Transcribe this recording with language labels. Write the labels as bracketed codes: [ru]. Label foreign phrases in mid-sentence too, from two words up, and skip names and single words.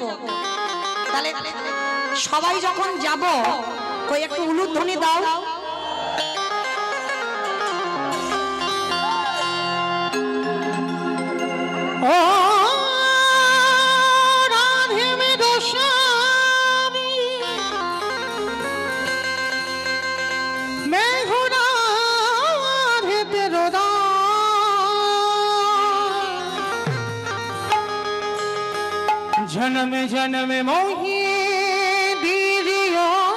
[bn] তাহলে সবাই যখন যাব, কই একটু উলুধ্বনি দাও। [hi] ओ राधे मे गोस्वामी मैं हूँ राधे तेरो दास जन्म जन्म मोही दीरियो